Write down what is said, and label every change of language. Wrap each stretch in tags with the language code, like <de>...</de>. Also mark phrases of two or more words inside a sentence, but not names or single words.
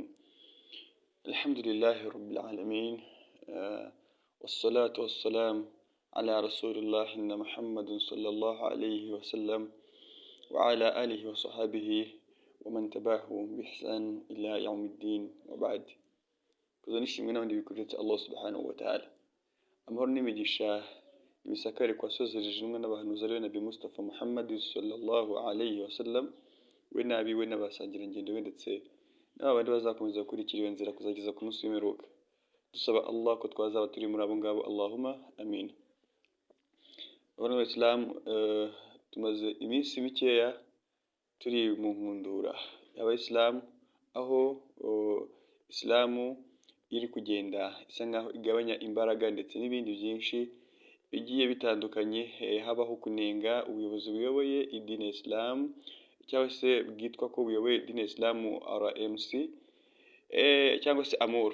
<ar>الحمد لله رب العالمين، والصلاة والسلام على رسول الله إن محمد صلى الله عليه وسلم وعلى آله وصحبه ومن تبعهم بإحسان إلى يوم الدين وبعد.</ar> <rw>Kuzanishimwe n'abandi bikuretse</rw> <ar>الله سبحانه وتعالى.</ar> <rw>Amahoro n'imigisha ibisakare kwa sozerejwe n'abahanuzi ari Nabi Mustafa Muhammad</rw> <ar>صلى الله عليه وسلم,</ar> <rw>we nabiwe n'abasangira ngendo we ndetse n'abandi bazakomeza kurikira iyo nzira kuzageza ku munsi w'imperuka. Dusaba Allah ko twazaba turi muri abo ngabo,</rw> <ar>اللهم آمين.</ar> <rw>Abantu b'Islam, tumaze iminsi mikeya turi mu nkundura y'Abayisilamu, aho Islamu iri kugenda isa nkaho igabanya imbaraga ndetse n'ibindi byinshi bigiye bitandukanye, habaho kunenga ubuyobozi buyoboye idini ya Islam cyangwa se bwitwa ko buyoboye idini ya Islam RMC cyangwa se Amur.</rw>